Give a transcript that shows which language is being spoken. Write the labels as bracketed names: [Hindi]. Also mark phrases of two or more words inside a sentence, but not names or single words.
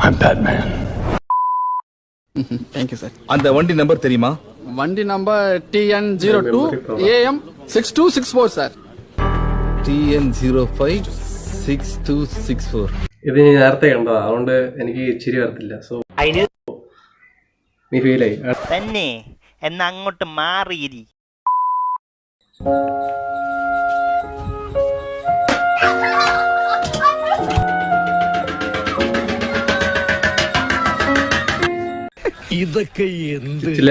[Tamil] அந்த வண்டி நம்பர் தெரியுமா? வண்டி நம்பர் TN02 AM 6264 சார். TN056264. [Malayalam] ഇത് ഞാൻ നേരത്തെ കണ്ടതാ, അതുകൊണ്ട് എനിക്ക് ചിരി വരത്തില്ല. സോ നീ ഫീലായി തന്നെ എന്നാ അങ്ങോട്ട് മാറിയിരി. ഇതൊക്കെ എന്ത്?